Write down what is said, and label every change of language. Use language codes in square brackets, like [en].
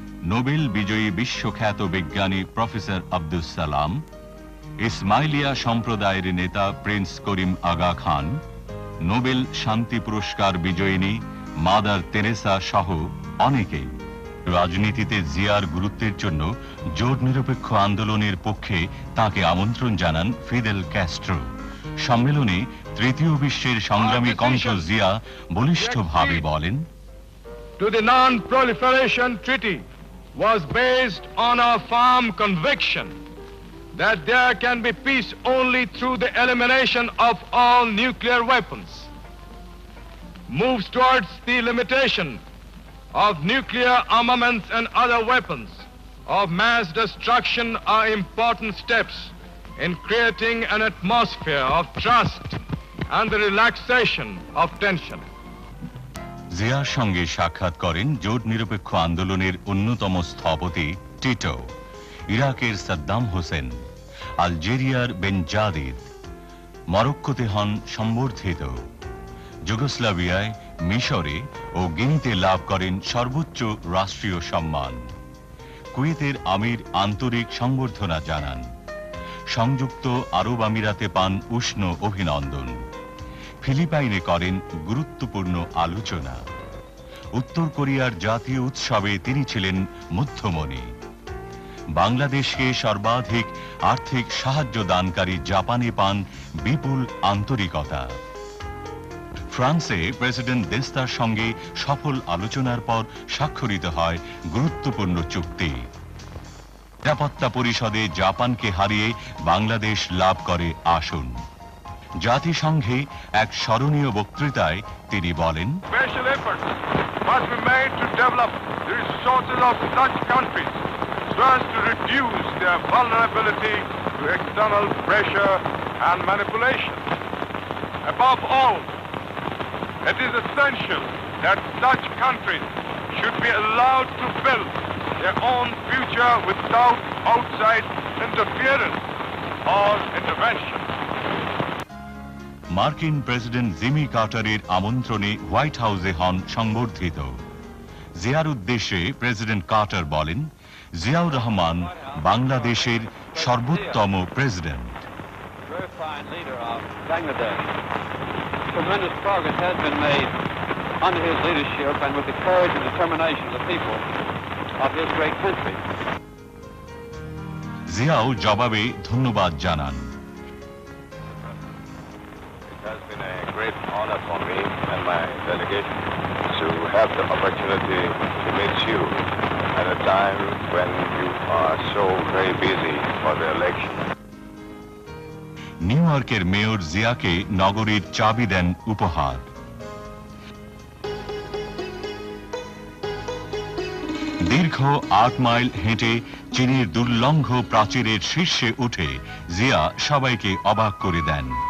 [bn] Nobel বিজয়ী বিশ্বখ্যাত বিজ্ঞানী প্রফেসর আব্দুস সালাম, ইসমাইলিয়া সম্প্রদায়ের নেতা প্রিন্স করিম আগা খান, নোবেল শান্তি পুরস্কার বিজয়িনী মাদার তেরেসা সহ অনেকেই। রাজনীতিতে জিয়ার গুরুত্বের জন্য জোট নিরপেক্ষ আন্দোলনের পক্ষে তাকে আমন্ত্রণ জানান ফিদেল ক্যাস্ট্রো। সম্মেলনে তৃতীয় বিশ্বের সংগ্রামী কণ্ঠ জিয়া বলিষ্ঠভাবে বলেন, [en] To the Non-Proliferation Treaty was based on a firm conviction that there can be peace only through the elimination of all nuclear weapons. Moves towards the limitation of nuclear armaments and other weapons of mass destruction are important steps in creating an atmosphere of trust and the relaxation of tension. [bn] জিয়ার সঙ্গে সাক্ষাৎ করেন জোট নিরপেক্ষ আন্দোলনের অন্যতম স্থপতি Tito, ইরাকের সাদ্দাম হোসেন, আলজেরিয়ার বেনজাদিদ, মরক্কোতে হন সম্বর্ধিত, যুগোস্লাভিয়ায়, মিশরে ও গিনিতে লাভ করেন সর্বোচ্চ রাষ্ট্রীয় সম্মান। কুয়েতের আমির আন্তরিক সংবর্ধনা জানান। সংযুক্ত আরব আমিরাতে পান উষ্ণ অভিনন্দন। ফিলিপাইনে করেন গুরুত্বপূর্ণ আলোচনা। উত্তর কোরিয়ার জাতীয় উৎসবে তিনি ছিলেন মধ্যমণি। বাংলাদেশকে সর্বাধিক আর্থিক সাহায্য দানকারী জাপানে পান বিপুল আন্তরিকতা। ফ্রান্সে প্রেসিডেন্ট দেস্তার সঙ্গে সফল আলোচনার পর স্বাক্ষরিত হয় গুরুত্বপূর্ণ চুক্তি। নিরাপত্তা পরিষদে জাপানকে হারিয়ে বাংলাদেশ লাভ করে আসন। জাতিসংঘে এক স্মরণীয় বক্তৃতায় তিনি বলেন, [en] Special efforts must be made to develop the resources of such countries so as to reduce their vulnerability to external pressure and manipulation. Above all, it is essential that such countries should be allowed to build their own future without outside interference or intervention. [bn] মার্কিন president Jimmy কার্টারের আমন্ত্রণে white হাউসে হন সংবর্ধিত। জিয়ার উদ্দেশ্যে president Carter বলেন, জিয়াউর রহমান বাংলাদেশের সর্বোত্তম president. [en] Very fine leader of Bangladesh. Tremendous progress has been made under his leadership and with the courage and determination of the people of this great country. [bn] Xiao জবাবে ধন্যবাদ জানান। [en] It has been a great honor for me and my delegation to have the opportunity to meet you at a time when you are so very busy for the election. [bn] New ইয়র্কের mayor জিয়াকে নগরীর চাবি দেন উপহার। দীর্ঘ ৮ mile হেঁটে চীনের দুর্লঙ্ঘ প্রাচীরের শীর্ষে উঠে জিয়া সবাইকে অবাক করে দেন।